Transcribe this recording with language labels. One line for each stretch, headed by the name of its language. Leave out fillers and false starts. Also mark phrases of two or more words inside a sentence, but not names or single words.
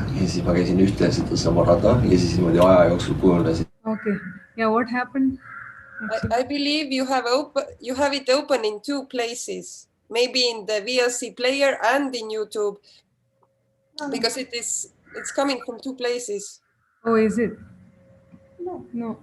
Estonian: Ja siis ma käisin ühte sedasama rada ja siis niimoodi aja jooksul kujunesin.
English: Okay. Yeah, what happened? I believe you have it open in two places, maybe in the VLC player and in YouTube, because it's coming from two places. Oh, is it? No.